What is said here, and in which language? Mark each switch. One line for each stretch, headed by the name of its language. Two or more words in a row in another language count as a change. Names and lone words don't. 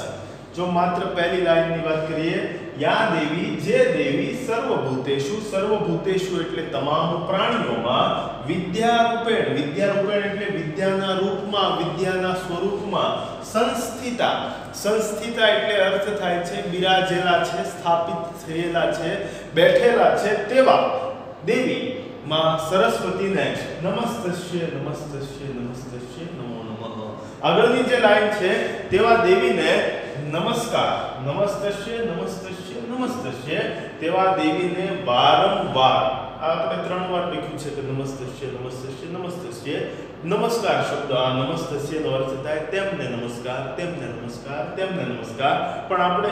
Gujarati: જો માત્ર પહેલી લાઈનની વાત કરીએ,
Sanskrit: या देवी
Gujarati: જે દેવી સર્વભૂતેષુ, સર્વભૂતેષુ એટલે તમામ પ્રાણીઓમાં વિદ્યારૂપેણ, વિદ્યારૂપેણ એટલે વિદ્યાના રૂપમાં, વિદ્યાના સ્વરૂપમાં સંસ્થિતા, સંસ્થિતા એટલે અર્થ થાય છે બિરાજેલા છે, સ્થાપિત થયેલા છે, બેઠેલા છે તેવા દેવી માં સરસ્વતી ને
Sanskrit: नमस्तस्ये नमस्तस्ये नमस्तस्ये नमो नमः।
Gujarati: આગળની જે લાઈન છે તેવા દેવીને નમસ્કાર,
Sanskrit: नमस्तस्य नमस्तस्य नमस्तस्य
Gujarati: તેવા દેવીને વારંવાર, આ આપણે 3 વાર લખ્યું છે કે નમસ્તસ્ય
Sanskrit: नमस्तस्य नमस्तस्य,
Gujarati: નમસ્કાર શબ્દ આ નમસ્તસ્યનો અર્થ થાય તેમને નમસ્કાર, તેમને નમસ્કાર, તેમને નમસ્કાર, પણ આપણે